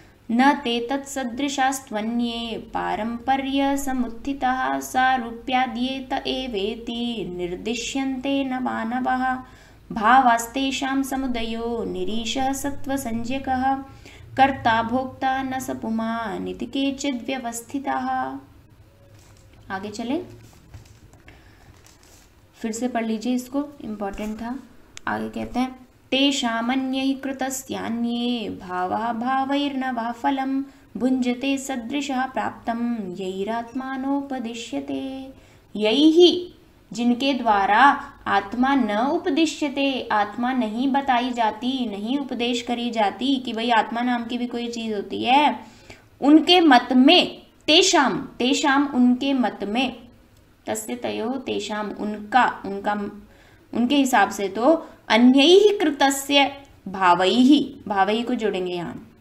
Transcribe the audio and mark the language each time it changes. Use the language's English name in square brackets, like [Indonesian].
[Sanskrit] न ते तत्सदृशास्त्वन्ये पारंपर्य समुत्थिताः सारूप्याद्येत एवेति निर्दिश्यन्ते नवानवः भावास्तेषां समुदयो निरीशः सत्त्वसंज्ञकः कर्ता भोक्ता न स पुमानिति केचिद् व्यवस्थिताः। [Hindi] आगे चले, फिर से पढ़ लीजिए इसको, इम्पोर्टेंट था। आगे कहते हैं [Sanskrit] तेषामन्यैः कृतस्यान्ये भावः भावैर्न वा फलं भुञ्जते सदृशः प्राप्तं यैरात्मानोपदिश्यते। [Hindi] यैः जिनके द्वारा आत्मा न उपदिश्यते, आत्मा नहीं बताई जाती, नहीं उपदेश करी जाती कि भाई आत्मा नाम की भी कोई चीज होती है, उनके मत में, तेषाम तेषाम उनके मत में, तस्य तयो तेषाम उनका उनका उनके हिसाब से तो अन्यैः कृतस्य भावैः, भावैः को जोड़ेंगे यहाँ,